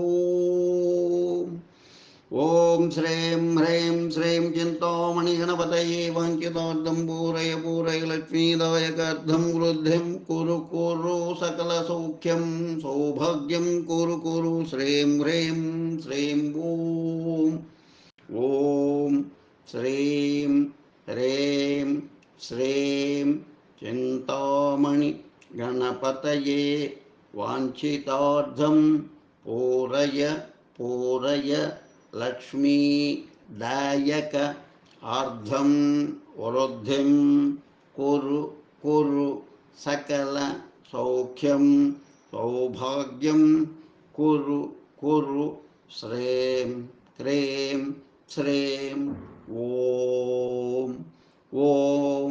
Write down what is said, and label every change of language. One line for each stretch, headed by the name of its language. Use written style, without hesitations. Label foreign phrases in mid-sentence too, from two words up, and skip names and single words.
Sanskrit: ॐ श्रीं ह्रीं श्रीं चिन्तामणिगणपतये वाञ्छितार्थं पूरय पूरय लक्ष्मीदायकार्थं वृद्धिं कुरु कुरु सकलसौख्यं सौभाग्यं कुरु कुरु श्रीं ह्रीं श्रीं ॐ శ్రీం హ్రీం శ్రీం చింతామణి గణపతయే వాంఛితార్థం పూరయ పూరయ లక్ష్మీదాయక ఆర్ధం వృద్ధిం కురు కురు సకల సౌఖ్యం సౌభాగ్యం కురు కురు శ్రీం క్రీం శ్రీం ఓం ఓం